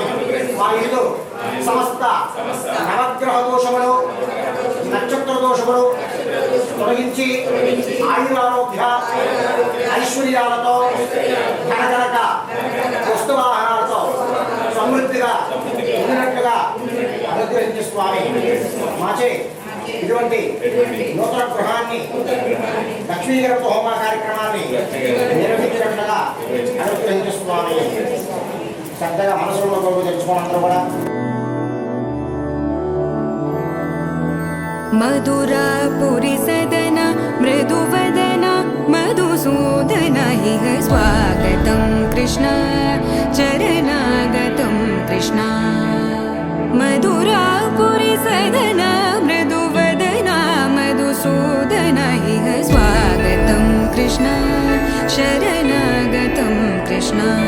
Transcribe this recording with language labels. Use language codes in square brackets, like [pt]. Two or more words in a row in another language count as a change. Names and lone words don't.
[te] మా ఇల్లు సమస్త నవగ్రహ దోషములు నక్షత్ర దోషములు తొలగించి ఆయురారోగ్య ఐశ్వర్యాలతో ధనకనక వస్తువాహనాలతో సమృద్ధిగా ఉండినట్లుగా అనుగ్రహించే స్వామి. మాచే ఇటువంటి నూతన గృహాన్ని లక్ష్మీకరణ హోమ కార్యక్రమాన్ని నిర్వహించినట్లుగా అనుగ్రహించే స్వామి. శ్రద్ధగా మనసులో కొరకు తెలుసుకోవాలందరూ కూడా. [sa] मधुरापुरि सदन मृदुवदन मधुसूदन इह स्वागतं कृष्ण चरणागतं कृष्ण. मधुरापुरि सदन मृदुवदन मधुसूदन इह स्वागतं कृष्ण शरणागतं कृष्ण.